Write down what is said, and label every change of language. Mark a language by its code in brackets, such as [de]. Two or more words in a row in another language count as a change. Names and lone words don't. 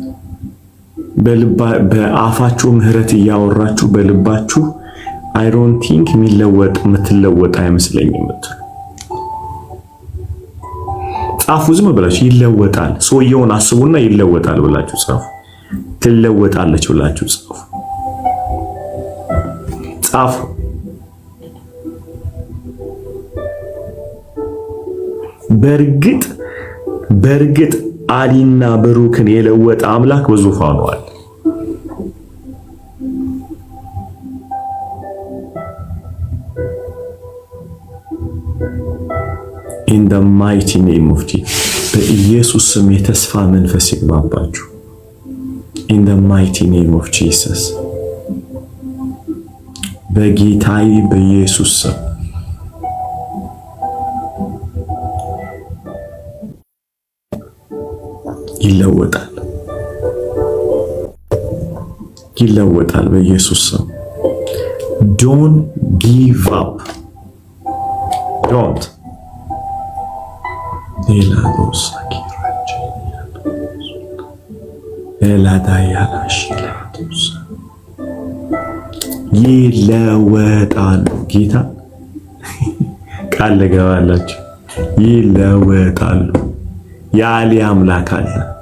[am] በአፋችሁ ምህረት እያወራችሁ በልባችሁ [en] I don't think [am] የምትለወጥ አይመስለኝም። ጻፉ። ዝም ብላችሁ ይለወጣል፣ ሰውየውን አስቡና ይለወጣል ብላችሁ ጻፉ። ትለወጣለች ብላችሁ ጻፉ። በእርግጥ አሊና ብሩክን የለወጠ አምላክ በዙፋኑ አለ። [en] in the mighty name of Jesus [am] በኢየሱስ ስም የተስፋ መንፈስ ይግባባችሁ። [en] in the mighty name of Jesus [am] በጌታዬ በኢየሱስ ስም ይለወጣል በኢየሱስ ስም። [en] don't give up, [am] don't ይለወጣሉ። ጌታ ቃል ገባላችሁ፣ ይለወጣሉ። የአሊ አምላክ አለ።